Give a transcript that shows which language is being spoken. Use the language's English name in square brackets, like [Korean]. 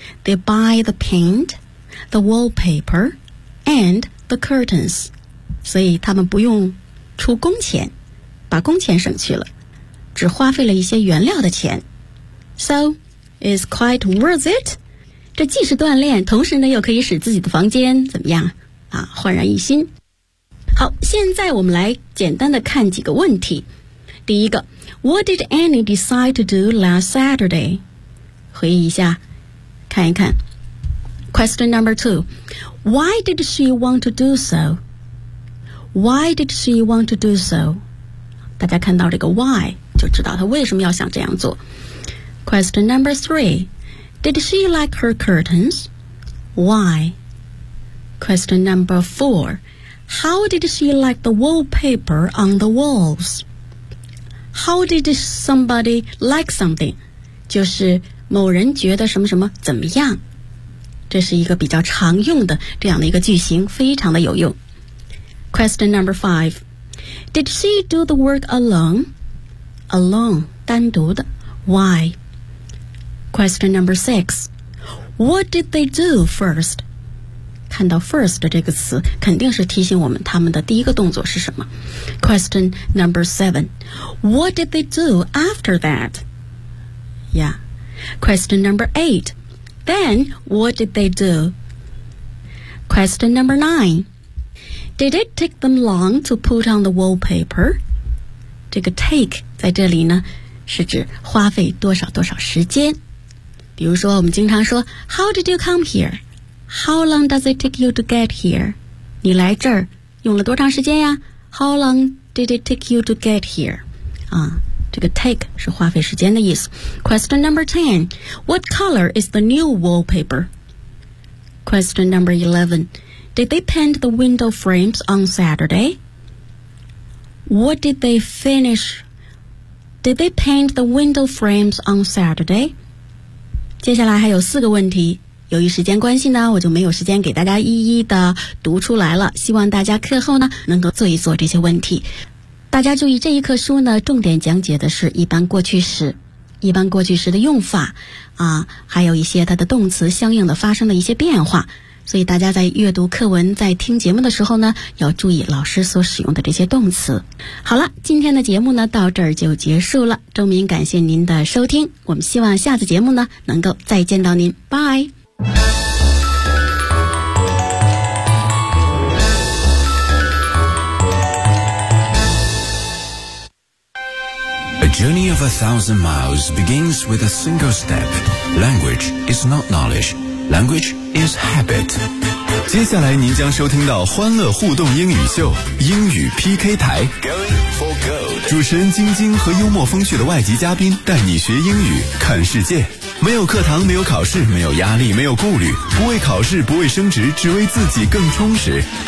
[English] They buy the paint, the wallpaper, and the curtains， [Chinese] 所以他们不用出工钱，把工钱省去了，只花费了一些原料的钱。 [English] So it's quite worth it， [Chinese] 这既是锻炼，同时呢又可以使自己的房间怎么样啊，焕然一新。好，现在我们来简单的看几个问题。第一个， [English] What did Annie decide to do last Saturday？ [Chinese] 回忆一下看一看。 [English] Question number two， Why did she want to do soWhy did she want to do so？ [Chinese] 大家看到这个 why 就知道她为什么要想这样做。 [English] Question number three， Did she like her curtains？ Why？ Question number four， How did she like the wallpaper on the walls？ How did somebody like something？ [Chinese] 就是某人觉得什么什么怎么样，这是一个比较常用的这样的一个句型，非常的有用。 [English] Question number five， Did she do the work alone？ Alone， [Chinese] 单独的。 [English] Why？ Question number six， What did they do first？ [Chinese] 看到 first 这个词，肯定是提醒我们他们的第一个动作是什么。 [English] Question number seven， What did they do after that？ Yeah。 Question number eight， Then what did they do？ Question number nineDid it take them long to put on the wallpaper？ [Chinese] 这个 take 在这里呢是指花费多少多少时间。比如说我们经常说 [English] How did you come here？ How long does it take you to get here？ [Chinese] 你来这儿用了多长时间呀？ [English] How long did it take you to get here？ [Chinese] 啊，这个 take 是花费时间的意思。 [English] Question number 10， What color is the new wallpaper？ Question number 11，Did they paint the window frames on Saturday? What did they finish? Did they paint the window frames on Saturday? [Chinese] 接下来还有四个问题，由于时间关系呢，我就没有时间给大家一一的读出来了，希望大家课后呢能够做一做这些问题。大家注意，这一课书呢重点讲解的是一般过去时，一般过去时的用法啊，还有一些它的动词相应的发生的一些变化，所以大家在阅读课文在听节目的时候呢，要注意老师所使用的这些动词。好了，今天的节目呢到这儿就结束了，钟明感谢您的收听，我们希望下次节目呢能够再见到您，拜。 [English] A journey of 1,000 miles begins with a single step. Language is not knowledge. Language is habit. [Chinese] 接下来您将收听到欢乐互动英语秀，英语 PK 台。主持人晶晶和幽默风趣的外籍嘉宾带你学英语，看世界。没有课堂，没有考试，没有压力，没有顾虑，不为考试，不为升职，只为自己更充实。